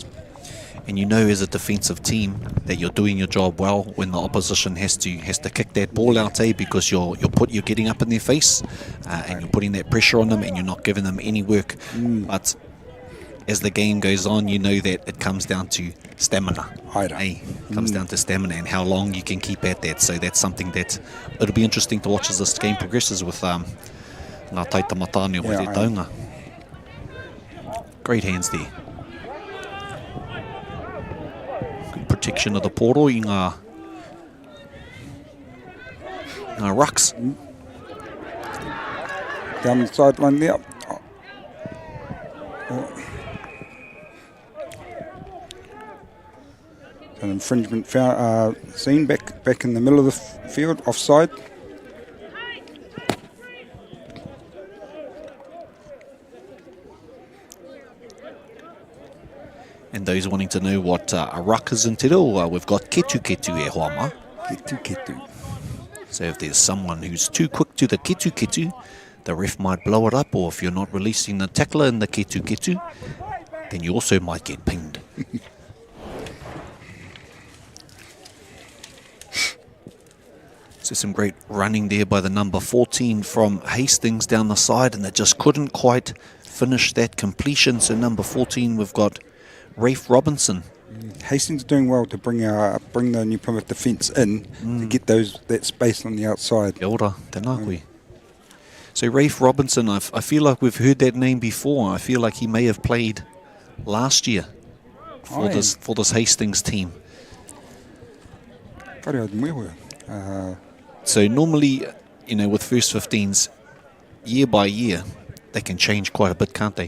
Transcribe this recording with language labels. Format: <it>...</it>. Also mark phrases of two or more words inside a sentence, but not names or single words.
<en>And you know, as a defensive team, that you're doing your job well when the opposition has to kick that ball out, because you're getting up in their face, and you're putting that pressure on them, and you're not giving them any work. But as the game goes on, you know that it comes down to stamina. Comes down to stamina and how long you can keep at that. So that's something that it'll be interesting to watch as this game progresses with</en> <mi>ngā taitamatane o te taunga.</mi> <en>Great hands there. Good protection of the</en> <mi>poro i ngā</mi> <en>rucks. Down the sideline there. An infringement seen back in the middle of the field, offside. And those wanting to know what a ruck is in</en> <mi>te reo,</mi> <en>we've got</en> <mi>ketu ketu e hoa ma.</mi> <en>Ketu. So if there's someone who's too quick to the</en> <mi>ketu ketu,</mi> <en>the ref might blow it up, or if you're not releasing the tackler in the</en> <mi>ketu ketu,</mi> <en>then you also might get pinged. So some great running there by the number 14 from Hastings down the side, and they just couldn't quite finish that completion. So number 14, we've got Rafe Robinson. Hastings doing well to bring the New Plymouth defence in to get that space on the outside.</en> <mi>Kia ora, tēnā koe.</mi> <en>So Rafe Robinson, I feel like we've heard that name before. I feel like he may have played last year for this Hastings team. So normally, with first 15s, year by year, they can change quite a bit, can't they?</en>